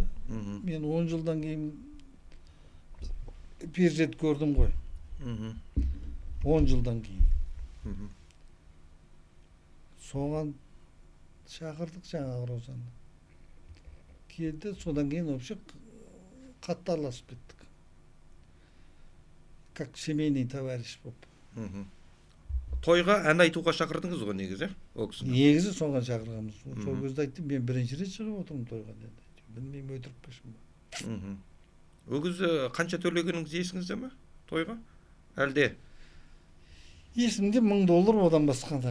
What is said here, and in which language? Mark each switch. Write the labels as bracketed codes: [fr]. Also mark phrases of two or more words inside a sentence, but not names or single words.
[kk] Мен 10 жылдан кейін перзент көрдім ғой. 10 жылдан кейін. Соған шақырдық жаңағы Розаны. Келді, содан кейін вообще қатты араласып кеттік. [ru] Как семейный товарищ болып. [kk] Тойға ән айтуға шақырдыңыз ғой негізі? Негізі соған шақырғанбыз. Сол кезде айтты, мен бірінші рет шығып отырмын тойға деді. Білмеймін, өтірік пешім ба. Ол кезде қанша төлегеніңіз есіңізде ме тойға? Әлде? Есімде $1000 одан басқанда.